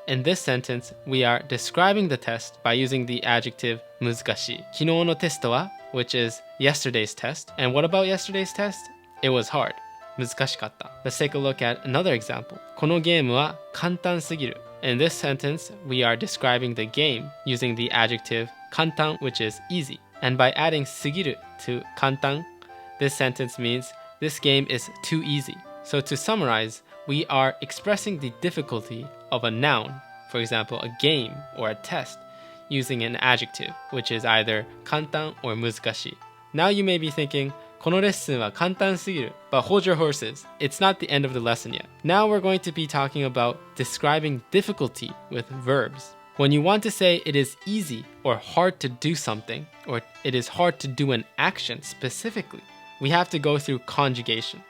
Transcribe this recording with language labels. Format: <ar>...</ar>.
<en>In this sentence, we are describing the test by using the adjective 難しい.</en> <ja>昨日のテストは,</ja> <en>which is yesterday's test. And what about yesterday's test? It was hard.</en> <ja>難しかった.</ja> <en>Let's take a look at another example.</en> <ja>このゲームは簡単すぎる.</ja> <en>In this sentence, we are describing the game using the adjective 簡単, which is easy. And by adding すぎる to 簡単, this sentence means this game is too easy. So to summarize, we are expressing the difficulty of a noun, for example, a game or a test, using an adjective, which is either 簡単 or 難しい. Now you may be thinking,</en> <ja>このレッスンは簡単すぎる.</ja> <en>But hold your horses, it's not the end of the lesson yet. Now we're going to be talking about describing difficulty with verbs. When you want to say it is easy or hard to do something, or it is hard to do an action specifically, we have to go through conjugation.</en>